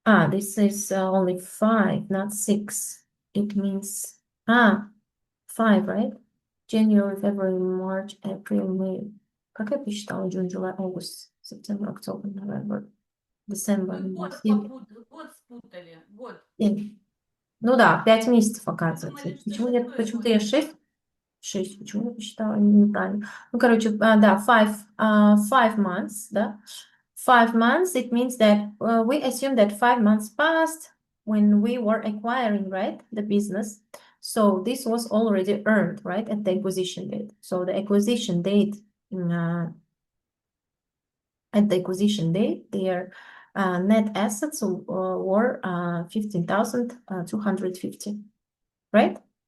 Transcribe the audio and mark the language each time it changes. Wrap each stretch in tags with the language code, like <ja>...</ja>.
<en>This is only 5, not 6. It means 5, right? January, February, March, April, May.</en> <ru>Как я посчитала?</ru> <en>June, July, August, September, October, November, December.</en> <ru>Вы год спутали. Год. Ну да, 5 месяцев оказывается. Думали, что Почему нет? 6-й Почему-то год. я 6. Почему я посчитала неправильно? Ну, короче, да,</ru> <en>5 months,</en> <ru>да.</ru> <en>5 months, it means that we assume that 5 months passed when we were acquiring, right, the business. So this was already earned, right, at the acquisition date. So the acquisition date, at the acquisition date, their net assets were 15,250, right?</en>